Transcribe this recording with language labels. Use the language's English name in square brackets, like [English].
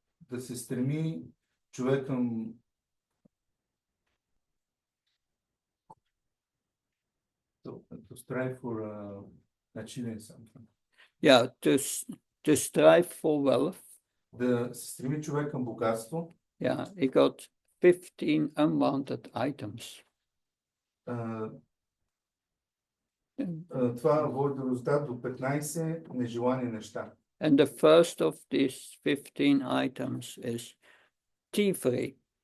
[Bulgarian] Да се стреми човек към [English] to strive for achieving something. Yeah, to strive for wealth. [Bulgarian] Да се стреми човек към богатство. [English] Yeah, he got 15 unwanted items. [Bulgarian] Това води до резултат до 15 нежелани неща. [English] And the first of these 15 items is thievery.